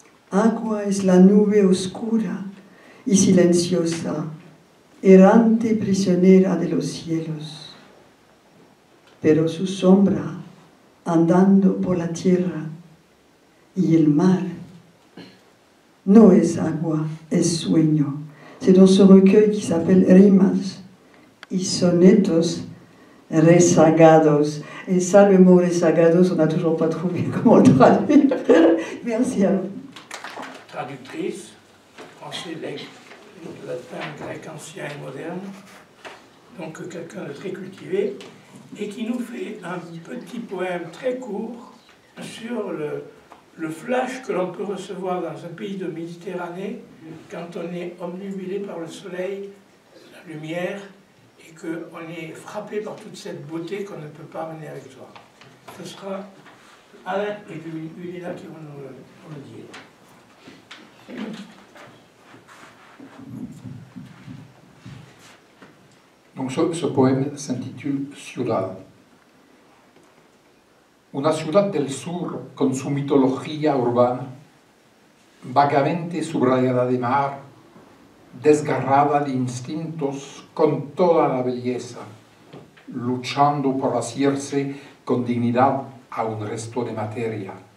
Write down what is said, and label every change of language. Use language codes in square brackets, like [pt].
[es] Agua es la nube oscura y silenciosa, errante prisionera de los cielos. Pero su sombra andando por la tierra y el mar no es agua, es sueño. [fr] C'est dans ce recueil qui s'appelle Rimas y sonetos rezagados. Et ça, le mot rezagados, on n'a toujours pas trouvé comment le traduire. Merci à vous. Traductrice, français, latin, grec ancien et moderne, donc quelqu'un de très cultivé, et qui nous fait un petit poème très court sur le flash que l'on peut recevoir dans un pays de Méditerranée quand on est omnibulé par le soleil, la lumière et qu'on est frappé par toute cette beauté qu'on ne peut pas amener avec soi. Ce sera Alain et Ulila qui vont nous le dire. Donc ce poème s'intitule Ciudad. [es] Una ciudad del sur con su mitología urbana, vagamente subrayada de mar, desgarrada de instintos con toda la belleza, luchando por asirse con dignidad a un resto de materia.